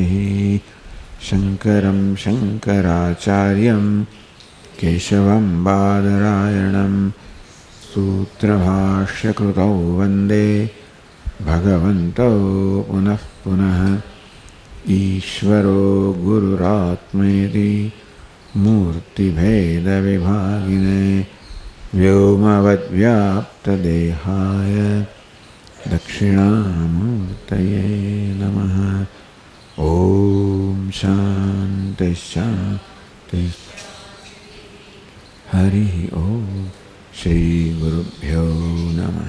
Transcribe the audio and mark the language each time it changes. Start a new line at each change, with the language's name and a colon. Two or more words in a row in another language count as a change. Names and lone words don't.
Sanskrit: શંકરં શંકરાચાર્યં કેશવં બાદરાયણં સૂત્રભાષ્યકૃતૌ વંદે ભગવन्तौ પુનઃ પુનઃ. ઈશ્વરો ગુરુરાત્મેતિ મૂર્તિભેદવિભાગિને व्योमवद्व्याप्तदेहाय दक्षिणामूर्तये नमः। ॐ शान्ति शान्ति। हरि ओम। श्री गुरुभ्यो नमः।